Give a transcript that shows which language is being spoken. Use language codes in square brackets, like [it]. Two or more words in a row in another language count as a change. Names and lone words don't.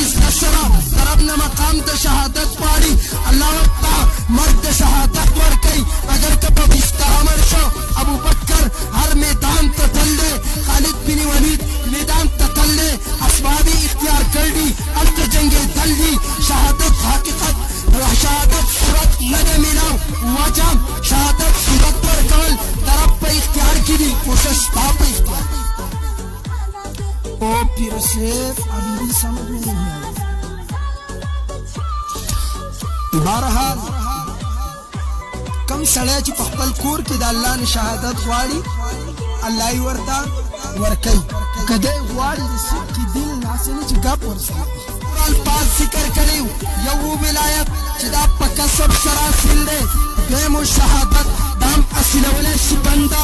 [ps] زړه سره د رب نه مقام د شهادت غواړي الله ورته مرګ د شهادت ورکوي اگر که په بستره مړ شو ابوبکر هر میدان ته تل دی خالد بن ولید میدان ته تل دی اسباب اختیار کړي هلته جنګېدل دي شهادت حقیقت شهادت صورت نه ده میلاو وجه شهادت صورت ورکول د رب په اختیار کې دي کوشش ستا په اختیار او پیر صاحب [ur] ابھی سمجھ میں نہیں آئی بہرحال [ps] کم سړی چې په خپل کور کې د الله نه شهادت غواړي الله یې ورته ورکوي که دی غواړي د صدق دل ناسې نه چې ګپ ورسره الفاظ ذکر کړي یو ولایت چې دا په کسب سره حاصل دی دویمو شهادت دا هم حاصلولی شي بنده